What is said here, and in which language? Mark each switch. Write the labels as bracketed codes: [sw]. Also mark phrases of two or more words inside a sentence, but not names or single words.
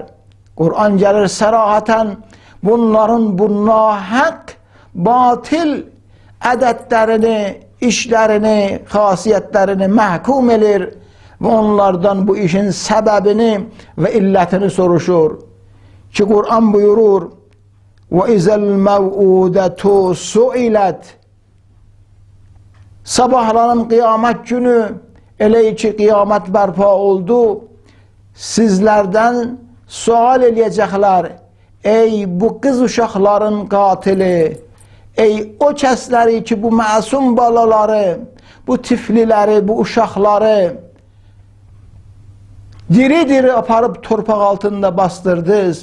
[az] Qur'an gəlir sərahətən bunların bu nahəq, batil ədədlərini, işlərini, xasiyyətlərini məhkum edir və onlardan bu işin səbəbini və illətini soruşur ki, Qur'an buyurur [ar] وَإِذَا الْمَوْعُودَةُ سُئِلَتْ [az] Sabahların qiyamət günü elə ki, qiyamət bərpa oldu, sizlərdən sual eləyəcəklər, ey bu qız uşaqların qatili, ey o kəsləri ki, bu məsum balaları, bu tifliləri, bu uşaqları diri-diri aparıb torpaq altında bastırdınız.